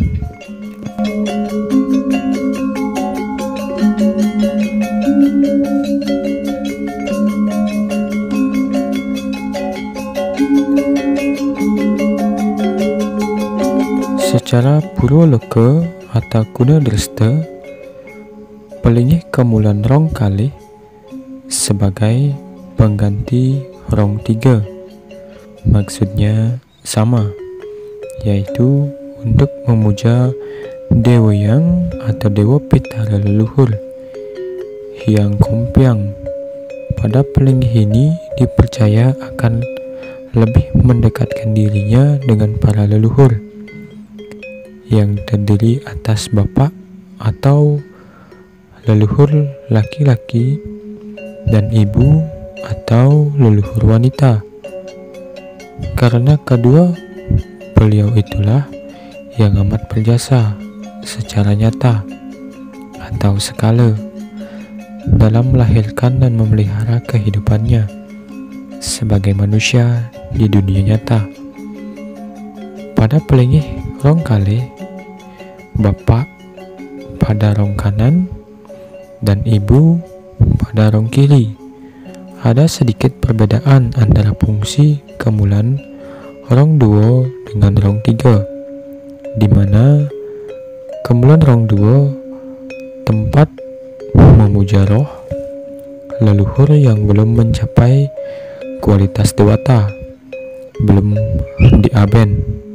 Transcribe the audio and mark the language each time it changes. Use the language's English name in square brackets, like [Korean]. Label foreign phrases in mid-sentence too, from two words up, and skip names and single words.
[Indonesian] Secara Purwoloka atau Kuna Dresta, pelinggih kemulan [Balinese] rong kalih [Indonesian] sebagai pengganti rong tiga. Maksudnya sama, yaitu untuk memuja Dewa Yang atau Dewa Pitara leluhur. Hyang Kompiang pada pelinggih ini dipercaya akan lebih mendekatkan dirinya dengan para leluhur yang terdiri atas bapak atau leluhur laki-laki dan ibu atau leluhur wanita. Karena kedua beliau itulah yang amat berjasa secara nyata atau skala dalam melahirkan dan memelihara kehidupannya sebagai manusia di dunia nyata. Pada pelinggih [Balinese] rong kalih, [Indonesian] bapak pada rong kanan dan ibu pada rong kiri. Ada sedikit perbedaan antara fungsi kemulan rong duo dengan rong tiga, di mana kemulan rong duo tempat memuja roh leluhur yang belum mencapai kualitas dewata, belum diaben.